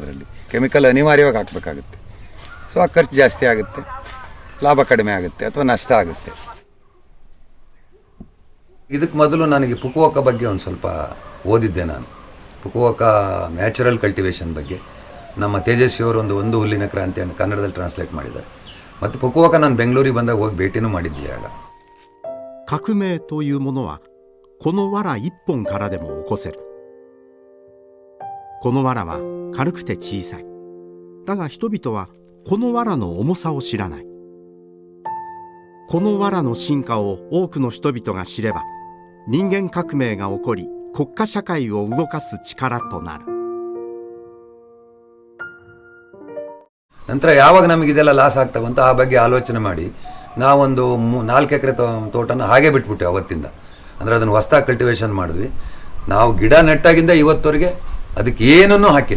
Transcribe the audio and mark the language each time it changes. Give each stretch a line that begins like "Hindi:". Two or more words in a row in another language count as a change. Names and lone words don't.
Kannada: ಅದರಲ್ಲಿ ಕೆಮಿಕಲ್ ಅನಿವಾರ್ಯವಾಗಿ ಹಾಕಬೇಕಾಗುತ್ತೆ. ಸೊ ಆ ಖರ್ಚು ಜಾಸ್ತಿ ಆಗುತ್ತೆ, ಲಾಭ ಕಡಿಮೆ ಆಗುತ್ತೆ ಅಥವಾ ನಷ್ಟ ಆಗುತ್ತೆ. ಇದಕ್ಕೆ ಮೊದಲು ನನಗೆ ಫುಕುವೋಕ ಬಗ್ಗೆ ಒಂದು ಸ್ವಲ್ಪ ಓದಿದ್ದೆ ನಾನು. ಫುಕುವೋಕ
English: natural cultivation
Kannada: ಬಗ್ಗೆ ನಮ್ಮ ತೇಜಸ್ವಿಯವರು ಒಂದು ಹುಲ್ಲಿನ ಕ್ರಾಂತಿಯನ್ನು ಕನ್ನಡದಲ್ಲಿ ಟ್ರಾನ್ಸ್ಲೇಟ್ ಮಾಡಿದ್ದಾರೆ. ಮತ್ತು ಫುಕುವೋಕ ನಾನು ಬೆಂಗಳೂರಿಗೆ ಬಂದಾಗ ಹೋಗಿ ಭೇಟಿನೂ ಮಾಡಿದ್ವಿ ಆಗ.
Japanese: 革命というものはこの藁一本からでも起こせる。この藁は軽くて小さい。だが人々はこの藁の重さを知らない。この藁の進化を多くの人々が知れば、人間革命が起こり国家社会を動かす力となる。
Kannada: ನಂತರ ಯಾವಾಗ ನಮಗಿದೆಲ್ಲ ಲಾಸ್ ಆಗ್ತಾವಂತ ಆ ಬಗ್ಗೆ ಆಲೋಚನೆ ಮಾಡಿ ನಾವೊಂದು 4 ಎಕರೆ ತೋಟನ ಹಾಗೆ ಬಿಟ್ಬಿಟ್ಟು ಅವತ್ತಿಂದ. ಅಂದರೆ ಅದನ್ನು ಹೊಸ್ದಾಗಿ ಕಲ್ಟಿವೇಷನ್ ಮಾಡಿದ್ವಿ. ನಾವು ಗಿಡ ನೆಟ್ಟಾಗಿಂದ ಇವತ್ತವರೆಗೆ ಅದಕ್ಕೆ ಏನನ್ನೂ ಹಾಕಿಲ್ಲ.